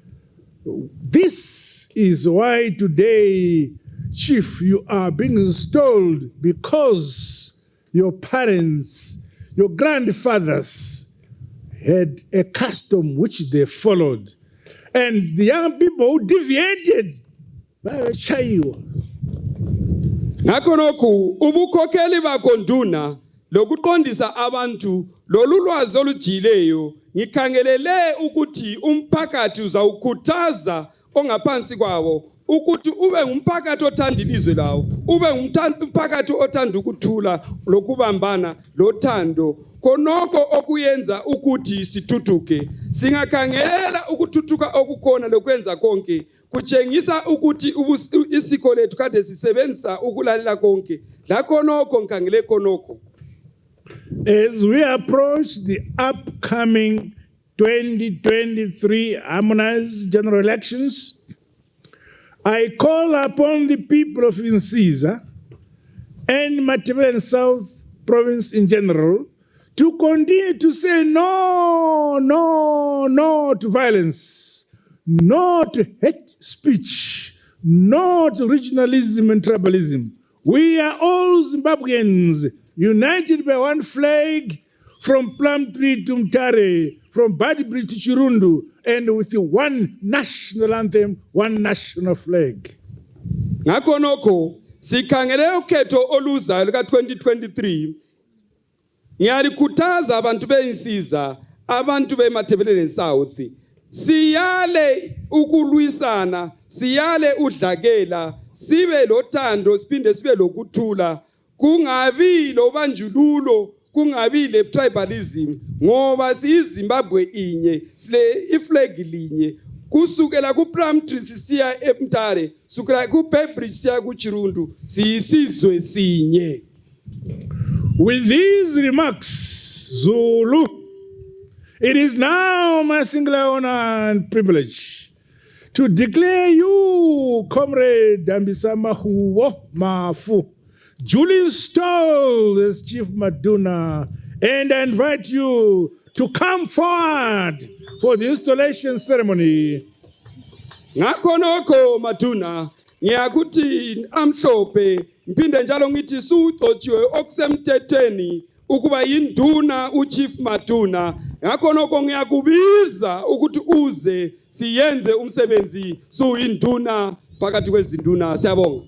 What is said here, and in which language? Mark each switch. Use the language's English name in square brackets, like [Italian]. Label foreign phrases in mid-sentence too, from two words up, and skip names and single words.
[English] This is why today, Chief, you are being installed because your parents, your grandfathers had a custom which they followed. And the young people who deviated, [North Ndebele] ngakho nokho ubukhokheli bakonduna lokuqondisa abantu lolulwazi olujileyo ngikhangelele ukuthi umphakathi uzawukhuthaza ongaphansi kwawo ukuthi ube ngumphakathi othanda ilizwe lawo, ube ngumphakathi othanda ukuthula lokubambana lothando, khonoko okuyenza ukuthi sithuthuke. Singakhangela ukuthuthuka okukhona lokwenza konke kutshengisa ukuthi isiko lethu kade sisebenzisa ukulalela konke lakho nokho ngikhangele khonoko. [English] As we approach the upcoming 2023 harmonized general elections, I call upon the people of Insiza and Matabele South Province in general to continue to say no to violence, no to hate speech, no to regionalism and tribalism. We are all Zimbabweans, united by one flag, from Plumtree to Mtare, from Badibri to Chirundu, and with one national anthem, one national flag. [North Ndebele] Ngakho nokho sikhangele ukhetho oluzayo luka 2023. Ngiyalikhuthaza abantu beInsiza, abantu beMatabele South. Siyale ukulwisana, siyale udlakela, sibe lothando, siphinde sibe lokuthula. Kungabi lobanjululo, kungabi le tribalism, ngoba siyiZimbabwe inye, sile iflag linye. Kusukela ku Plumtree sisiya eMtare, sukela ku Badibri siya ku Chirundu, siyisizwe sinye. [English] With these remarks, Zulu, it is now my singular honor and privilege to declare you, Comrade Dambisamahubo Mafu, duly installed as Chief Maduna, and I invite you to come forward for the installation ceremony. [North Ndebele] Ngakho nokho Maduna, ngiyakuthi amhlophe, ngiphinde njalo ngithi suqotshiwe okusemthethweni ukuba yinduna uChief Maduna ngakho nokho ngiyakubiza ukuthi uze siyenze umsebenzi suyinduna phakathi kwezinduna. Siyabonga.